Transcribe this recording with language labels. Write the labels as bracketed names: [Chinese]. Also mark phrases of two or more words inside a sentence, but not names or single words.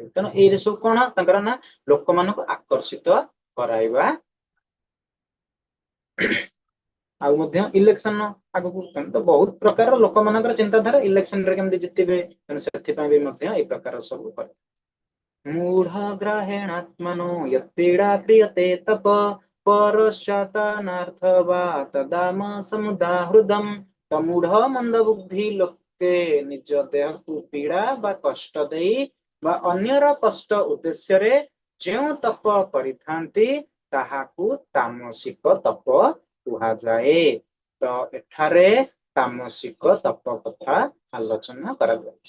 [Odia] ତେଣୁ ଏଇରେ ସବୁ କଣ ତାଙ୍କର ନା ଲୋକମାନଙ୍କୁ ଆକର୍ଷିତ କରାଇବା। ଆଉ ମଧ୍ୟ ଇଲେକ୍ସନ ଆଗକୁ ତ ବହୁତ ପ୍ରକାର ଲୋକମାନଙ୍କର ଚିନ୍ତାଧାରା ଇଲେକ୍ସନରେ କେମିତି ଜିତିବେ, ତେଣୁ ସେଥିପାଇଁ ବି ମଧ୍ୟ ଏଇ ପ୍ରକାର ସବୁ କରେ। [Sanskrit] मूढ़ ग्रहेणात्मनो यत्पीडा क्रियते तप परश्चातानार्थ वा तदाम समुदाहृदम। [Odia] ତ ମୂଢ ମନ୍ଦ ବୁଦ୍ଧି ଲୋକେ ନିଜ ଦେହକୁ ପୀଡା ବା କଷ୍ଟ ଦେଇ ବା ଅନ୍ୟର କଷ୍ଟ ଉଦ୍ଦେଶ୍ୟରେ ଯେଉଁ ତପ କରିଥାନ୍ତି ତାହାକୁ ତାମସିକ ତପ କୁହାଯାଏ। ତ ଏଠାରେ ତାମସିକ ତପ କଥା ଆଲୋଚନା କରାଯାଇଛି।